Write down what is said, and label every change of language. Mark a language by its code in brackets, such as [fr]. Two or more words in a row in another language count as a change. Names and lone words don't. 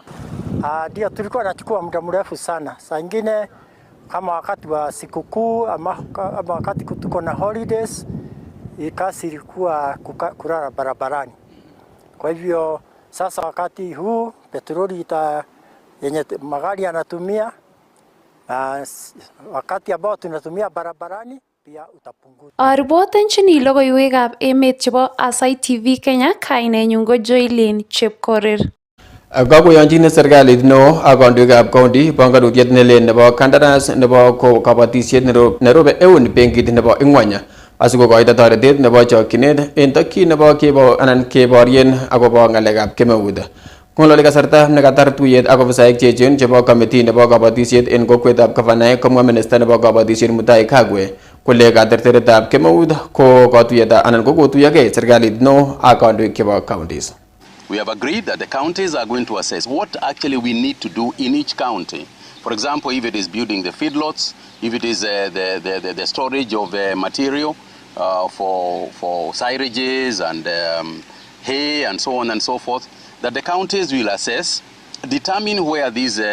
[sw] Ndio tulikuwa tunachukua muda mrefu sana. Saa nyingine kama wakati wa sikukuu ama wakati tuko na holidays, kasi ilikuwa kulala barabarani. Kwa hivyo sasa wakati huu petroli yenye magari yanatumia, wakati ambao tunatumia barabarani pia utapunguza. [kln] Aribotenchini logoiwekab emet chebo Aasai TV Kenya, kainenyun ko Joylin Chepkorir. Kakoyonjin serikalit neo ak kandoikab county panganutiet nelel nebo kandaras nebo kabatisiet nerobe eun benkit nebo Ingwany asikokoito toretet nebo chokchinet en tokyin nebo keborien akobo ng'alekab kemeut. Ng'ololi kasarta nekatar tuyet ak ofisaek cheechen chebo komiti nebo kabatisiet en kokwetab Kavanaek komwa minista nebo kabatisiet Mutahi Kagwe kole katerteretab kemeut ko katuyet anan ko kotuyogei serikalit neo ak kandoik chebo counties. [en] We have agreed that the counties are going to assess what actually we need to do in each county. For example, if it is building the feedlots, if it is the storage of material for syringes and hay and so on and so forth, that the counties will assess, determine where these